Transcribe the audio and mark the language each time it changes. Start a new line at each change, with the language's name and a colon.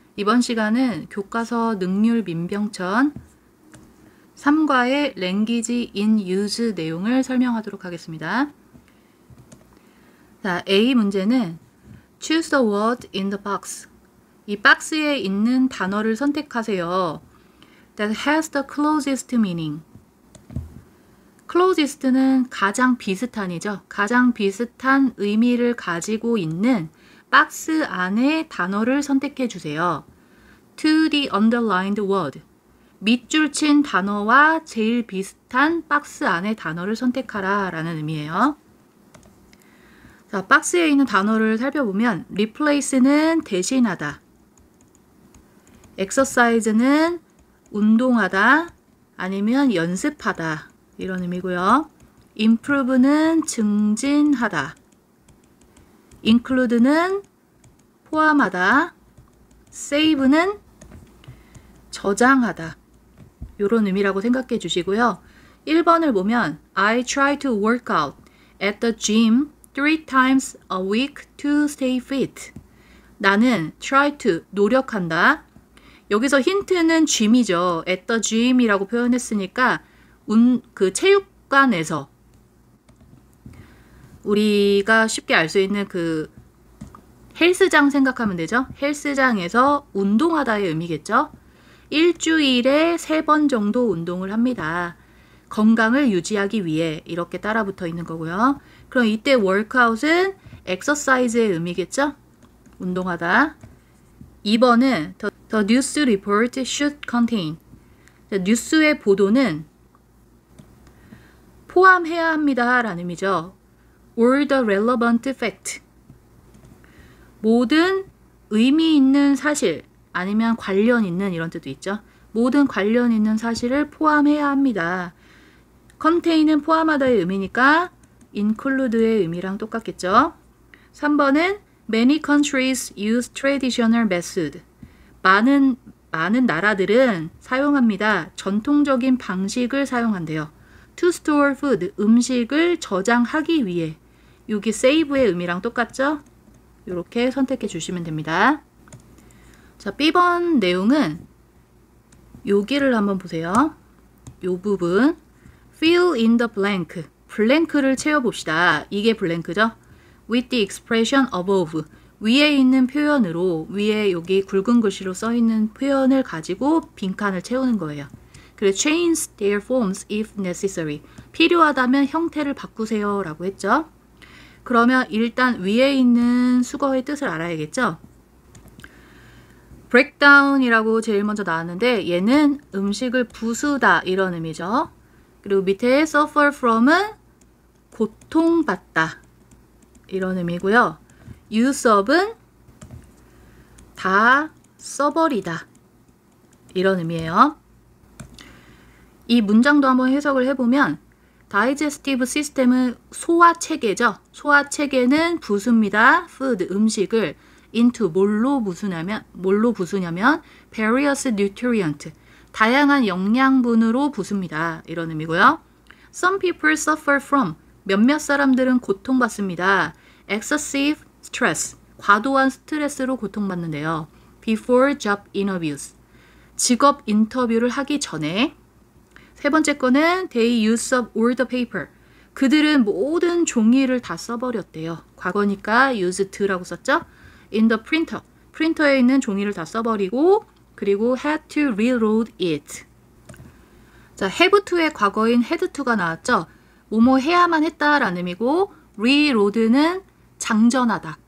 Korean: 이번 시간은 교과서 능률 민병천 3과의 Language in Use 내용을 설명하도록 하겠습니다.
English: 자, A 문제는 Choose the word in the box.
Korean: 이 박스에 있는 단어를 선택하세요.
English: That has the closest meaning.
Korean: closest는 가장 비슷한이죠. 가장 비슷한 의미를 가지고 있는 박스 안에 단어를 선택해 주세요.
English: To the underlined word.
Korean: 밑줄 친 단어와 제일 비슷한 박스 안에 단어를 선택하라 라는 의미예요. 자, 박스에 있는 단어를 살펴보면 replace는 대신하다. exercise는 운동하다 아니면 연습하다 이런 의미고요. improve는 증진하다. include는 포함하다. save는 저장하다. 이런 의미라고 생각해 주시고요. 1번을 보면
English: I try to work out at the gym 3 times a week to stay fit.
Korean: 나는 try to 노력한다. 여기서 힌트는 gym이죠. at the gym이라고 표현했으니까 그 체육관에서 우리가 쉽게 알 수 있는 그 헬스장 생각하면 되죠. 헬스장에서 운동하다의 의미겠죠. 일주일에 3번 정도 운동을 합니다. 건강을 유지하기 위해 이렇게 따라 붙어 있는 거고요. 그럼 이때 workout은 exercise의 의미겠죠. 운동하다.
English: 2번은 the news report should contain.
Korean: 뉴스의 보도는 포함해야 합니다 라는 의미죠.
English: all the relevant fact.
Korean: 모든 의미 있는 사실 아니면 관련 있는 이런 뜻도 있죠. 모든 관련 있는 사실을 포함해야 합니다. contain은 포함하다의 의미니까 include의 의미랑 똑같겠죠.
English: 3번은 many countries use traditional method.
Korean: 많은 나라들은 사용합니다. 전통적인 방식을 사용한대요.
English: to store food,
Korean: 음식을 저장하기 위해. 여기 save의 의미랑 똑같죠? 이렇게 선택해 주시면 됩니다. 자, B번 내용은 여기를 한번 보세요. 요 부분
English: fill in the blank.
Korean: 블랭크를 채워봅시다. 이게 블랭크죠?
English: with the expression above.
Korean: 위에 있는 표현으로 위에 여기 굵은 글씨로 써 있는 표현을 가지고 빈칸을 채우는 거예요. 그리고
English: change their forms if necessary.
Korean: 필요하다면 형태를 바꾸세요 라고 했죠. 그러면 일단 위에 있는 수거의 뜻을 알아야겠죠. breakdown이라고 제일 먼저 나왔는데 얘는 음식을 부수다 이런 의미죠. 그리고 밑에 suffer from은 고통받다 이런 의미고요. use of은 다 써버리다 이런 의미예요. 이 문장도 한번 해석을 해보면 다이제스티브 시스템은 소화체계죠. 소화체계는 부수입니다. food, 음식을 into 뭘로 부수냐면
English: various nutrient,
Korean: 다양한 영양분으로 부수입니다. 이런 의미고요.
English: Some people suffer from,
Korean: 몇몇 사람들은 고통받습니다.
English: excessive stress,
Korean: 과도한 스트레스로 고통받는데요.
English: before job interviews,
Korean: 직업 인터뷰를 하기 전에. 세 번째 거는
English: they use up all the paper.
Korean: 그들은 모든 종이를 다 써버렸대요. 과거니까 used라고 썼죠.
English: in the printer.
Korean: 프린터에 있는 종이를 다 써버리고 그리고
English: had to reload it.
Korean: 자, have to의 과거인 had to가 나왔죠. 뭐뭐 해야만 했다라는 의미고 reload는 장전하다.